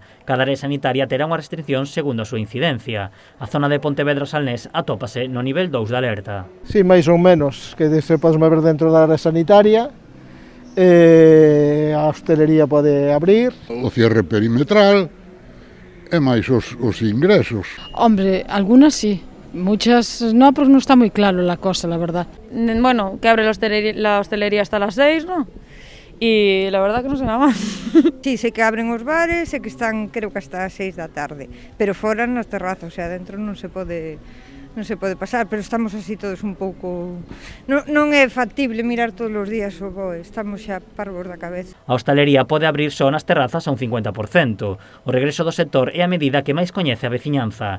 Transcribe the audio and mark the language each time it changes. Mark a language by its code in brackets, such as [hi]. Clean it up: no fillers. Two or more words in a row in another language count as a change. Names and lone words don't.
[gl] Cada área sanitaria terá unha restricción segundo a súa incidencia. A zona de Pontevedra Salnés atópase no nivel 2 de alerta. Sí, máis ou menos, que se pode mover dentro da área sanitaria, a hostelería pode abrir. O cierre perimetral e máis os ingresos. [es] Hombre, algunas sí. Muchas no, porque no está muy claro la cosa, la verdad. Bueno, que abre la hostelería hasta las 6, ¿no? Y la verdad que no sé nada más. Sí, [gl] sé que abren os bares e que están, creo que hasta as 6 da tarde, pero fora nas terrazas, o sea, dentro non se pode pasar, pero estamos así todos un pouco... Non é factible mirar todos os días o BOE, estamos xa parvos da cabeza. A hostalería pode abrir só nas terrazas a un 50%. O regreso do sector é a medida que máis coñece a veciñanza.